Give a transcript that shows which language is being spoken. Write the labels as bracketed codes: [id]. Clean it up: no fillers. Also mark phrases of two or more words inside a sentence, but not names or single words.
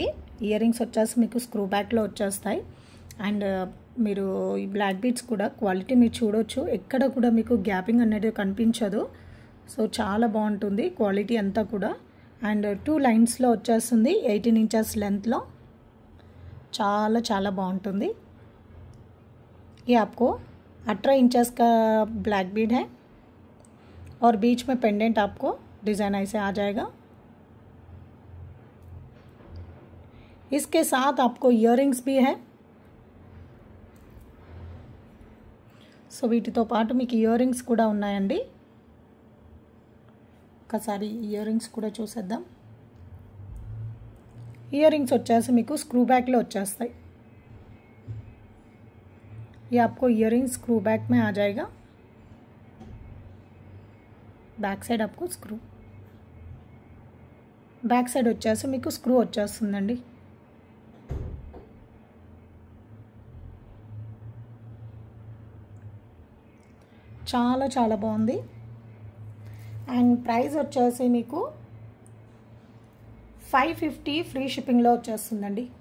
[en] ear rings [te] వచ్చేసి మీకు [en] screw back [te] వచ్చేస్తాయి. అండ్ మీరు ఈ [en] black beads [te] కూడా క్వాలిటీ మీరు చూడవచ్చు, ఎక్కడ కూడా మీకు గ్యాపింగ్ అనేది కనిపించదు. సో చాలా బాగుంటుంది క్వాలిటీ అంతా కూడా. అండ్ 2 లైన్స్లో వచ్చేస్తుంది 18 [en] inches length. [te] చాలా బాగుంటుంది. [hi] ये आपको 18 इंचेस का [en] black bead [hi] है और बीच में पेंडेंट आपको डिज़ाइन ऐसे आ जाएगा. इसके साथ आपको इयरिंग्स भी है. [te] సో వీటితో పాటు మీకు ఇయరింగ్స్ కూడా ఉన్నాయండి. ఒకసారి ఇయరింగ్స్ కూడా చూసేద్దాం. ఇయరింగ్స్ వచ్చేసి మీకు [en] screw back [te] వచ్చేస్తాయి. [hi] ये आपको इयरिंग्स [en] screw back [hi] में आ जाएगा. [en] back side [hi] आपको स्क्रू, [en] back side [te] వచ్చేసి మీకు స్క్రూ వచ్చేస్తుందండి. చాలా బాగుంది. అండ్ ప్రైస్ వచ్చేసి మీకు 550 [en] free shipping [te] వచ్చేస్తుందండి.